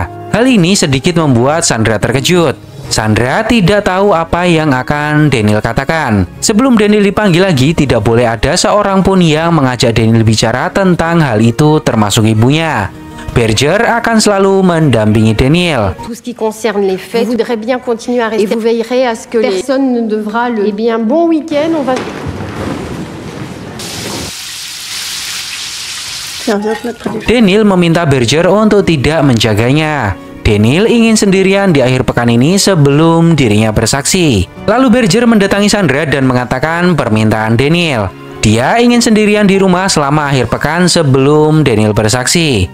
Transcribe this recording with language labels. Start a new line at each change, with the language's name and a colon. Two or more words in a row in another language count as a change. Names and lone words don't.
Indonesian: Hal ini sedikit membuat Sandra terkejut. Sandra tidak tahu apa yang akan Daniel katakan. Sebelum Daniel dipanggil lagi, tidak boleh ada seorang pun yang mengajak Daniel bicara tentang hal itu, termasuk ibunya. Berger akan selalu mendampingi Daniel.
French: Tout ce qui concerne les faits, vous voudrez bien continuer à rester et vous veillerez à ce que personne ne devra le... Eh bien, bon week-end, on va...
Indonesian: Daniel meminta Berger untuk tidak menjaganya. Daniel ingin sendirian di akhir pekan ini sebelum dirinya bersaksi. Lalu Berger mendatangi Sandra dan mengatakan permintaan Daniel. Dia ingin sendirian di rumah selama akhir pekan sebelum Daniel bersaksi.